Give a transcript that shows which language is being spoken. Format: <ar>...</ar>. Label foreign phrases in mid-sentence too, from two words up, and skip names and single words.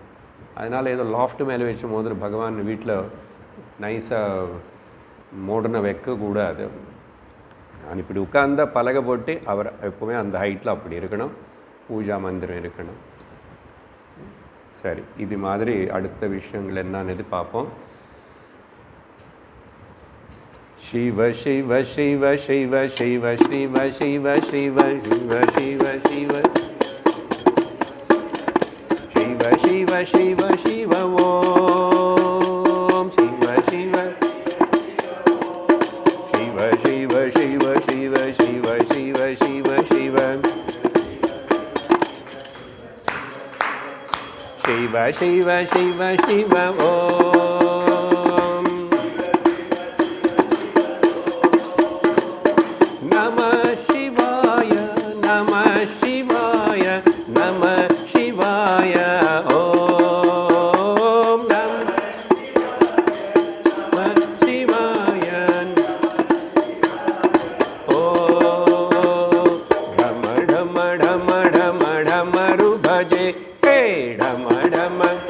<ta>அதனால் ஏதோ லாஃப்ட் மேலே வச்ச போது பகவான் வீட்டில் நைஸாக மாடர்னாக வைக்கக்கூடாது. நான் இப்படி உட்கார்ந்த பலகை போட்டு அவர் எப்போவுமே அந்த ஹைட்டில் அப்படி இருக்கணும், பூஜா மந்திரம் இருக்கணும். சரி, இது மாதிரி அடுத்த விஷயங்கள் என்னன்னு பார்ப்போம்.</ta> <sa>शिव शिव शिव शिव शिव शिव शिव शिव शिव शिव शिव शिव शिव शिव शिव ओम शिव शिव शिव शिव शिव शिव शिव शिव शिव शिव शिव शिव शिव शिव ओम नमः शिवाय नमः शिवाय नमः शिवाय ओम नमः शिवाय ओम ढम ढम ढम ढम ढमरु भजे हे ढम ढम</sa>